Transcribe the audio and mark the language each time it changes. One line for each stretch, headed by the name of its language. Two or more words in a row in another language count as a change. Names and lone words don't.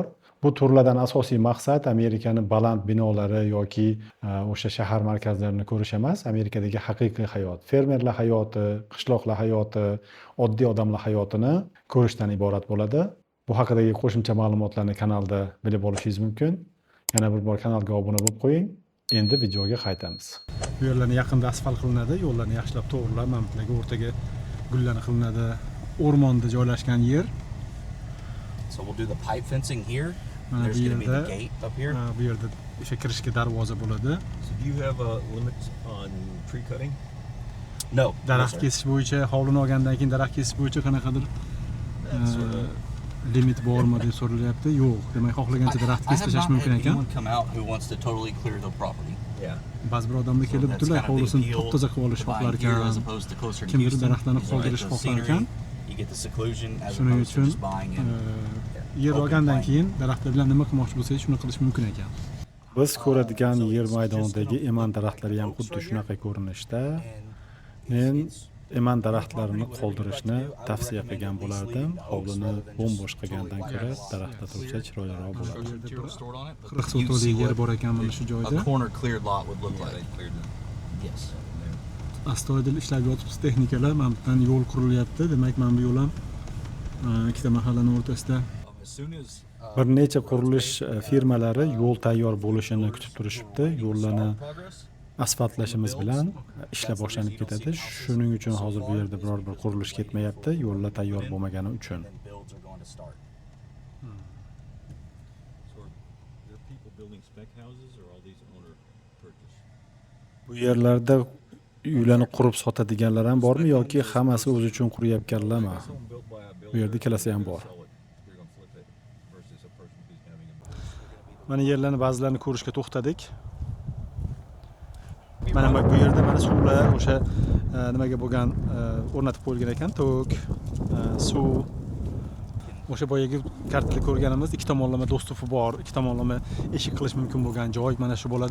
Uzbek: Bu turlardan asosiy maqsad Amerikaning baland binolari yoki o'sha shahar markazlarini ko'rish emas, Amerikadagi haqiqiy hayot, fermerlar hayoti, qishloqlar hayoti, oddiy odamlar hayotini ko'rishdan iborat bo'ladi. Bu haqidagi qo'shimcha ma'lumotlarni kanalda bilib olishingiz mumkin. Yana bir bor kanalga obuna bo'lib qo'ying. Endi videoga qaytamiz. bu yerlarni yaqinda asfalt qilinadi, yo'llarni yaxshilab to'g'rilab, mamlakatga o'rtaga gullarni qilinadi. O'rmonda joylashgan yer.
English: So we'll do the pipe fencing here.
Uzbek: Mana
English: There's
Uzbek: bu
English: going to be the
Uzbek: yerda
English: gate up here.
Uzbek: bu yerda o'sha kirishga darvoza bo'ladi.
English: So do you have a limit on tree cutting? No.
Uzbek: Daraxt kesish bo'yicha, hovlini olgandan keyin daraxt kesish bo'yicha qanaqadir limit bormi deb so'ralyapti. Yo'q, demak xohlagancha daraxt
English: I
Uzbek: kesib
English: have
Uzbek: tashlash
English: not
Uzbek: mumkin
English: had
Uzbek: ekan.
English: anyone come out who wants to totally clear the property. Yeah.
Uzbek: Ba'zi bir odamlar kelib
English: That's
Uzbek: butunlay
English: kind of the
Uzbek: hovlisini
English: appeal
Uzbek: top-toza qilib olish
English: to
Uzbek: xohlar
English: buying here
Uzbek: ekan.
English: as opposed to closer to
Uzbek: Kimdir
English: Houston.
Uzbek: daraxtlarni
English: You get
Uzbek: qoldirish
English: the
Uzbek: xohlar
English: scenery,
Uzbek: ekan.
English: you get the seclusion as
Uzbek: Shuning
English: opposed to
Uzbek: uchun
English: just buying in.
Uzbek: yer
English: open
Uzbek: olgandan
English: plain.
Uzbek: keyin daraxtlar bilan nima qilmoqchi bo'lsangiz, shuni qilish mumkin ekan. Biz ko'radigan yer maydonidagi eman daraxtlari ham xuddi shunaqa ko'rinishda. Men eman daraxtlarini qoldirishni tavsiya qilgan bo'lardim. Hovlini bo'm-bo'sh qilgandan ko'ra daraxtlar tursa chiroyliroq bo'ladi. 40 sotuvlik yer bor ekan mana shu joyda.
English: A corner cleared lot would look like. Yes.
Uzbek: Astoydil ishlab yotibsiz texnikalar, mana bu yerdan yo'l qurilyapti. Demak, mana bu yo'l ham ikkita mahallaning o'rtasida.
English: As soon as
Uzbek: Bir necha qurilish firmalari yo'l tayyor bo'lishini kutib turishibdi. Yo'llarni asfaltlashimiz bilan ishlar boshlanib ketadi. Shuning uchun hozir bu yerda biror bir qurilish ketmayapti, yo'llar tayyor bo'lmagani uchun.
English: So there are people building spec houses or all these owner purchase?
Uzbek: Bu yerlarda uylarni qurib sotadiganlar ham bormi yoki hammasi o'zi uchun quryapganlarmi?
English: Home built by a
Uzbek: Bu yerda ikkalasi ham bor.
English: sell it, you're going to flip it versus a person who's having a
Uzbek: Mana yerlarni ba'zilarini ko'rishga to'xtadik. Mana bu yerda mana suvlar o'sha nimaga bo'lgan o'rnatib qo'yilgan ekan, tok, suv. O'sha boyagi kartda ko'rganimiz ikki tomonlama do'stufi bor, ikki tomonlama eshik qilish mumkin bo'lgan joy mana shu bo'ladi.